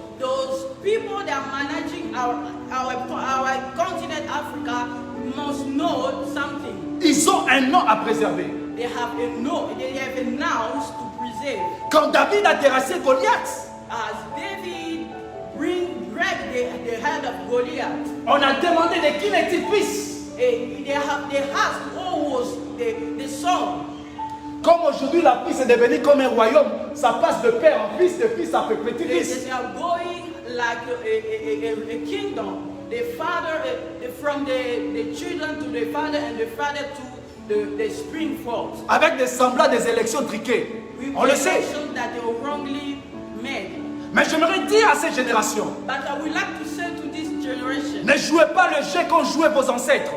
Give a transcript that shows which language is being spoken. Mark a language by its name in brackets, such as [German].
[English] Those people that are managing our continent Africa must know something. [French] Ils ont un nom à préserver. [English] They have a nouns to preserve. [French] Quand David a terrassé Goliath, [English] As David break the head of Goliath, [French] on a demandé de qui est-il fils. [English] they asked who was the son. [French] Comme aujourd'hui la fille est devenue comme un royaume, ça passe de père en fils, de fils à petit-fils. [English] They are going like a kingdom. The father, from the children to the father, and the father to the spring forth. [French] Avec des semblants des élections triquées. On le sait. [English] That they were wrongly made. [French] Mais j'aimerais dire à cette génération, [English] But I would like to say to this generation, [French] ne jouez pas le jeu qu'ont joué vos ancêtres.